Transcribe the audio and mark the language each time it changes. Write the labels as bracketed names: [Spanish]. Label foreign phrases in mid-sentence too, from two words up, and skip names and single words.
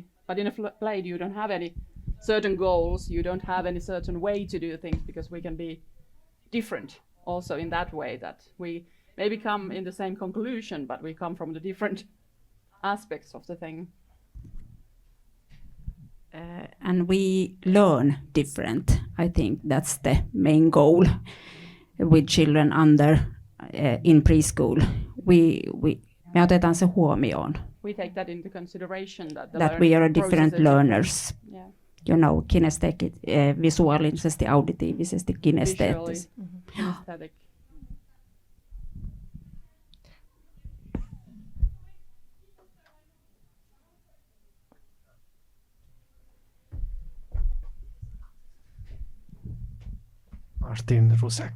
[English] But in a play you don't have any certain goals, you don't have any certain way to do things because we can be different also in that way that we maybe come in the same conclusion but we come from the different aspects of the thing. And we learn different. I think that's the main goal with children under in preschool. [Finnish] Me otetaan se huomioon. [English] We take that into consideration That we are different learners. Yeah. You know, [Finnish] visuaalisesti, auditiivisesti, kinesteettisesti. [English] Kinesthetic. Martin Rusak.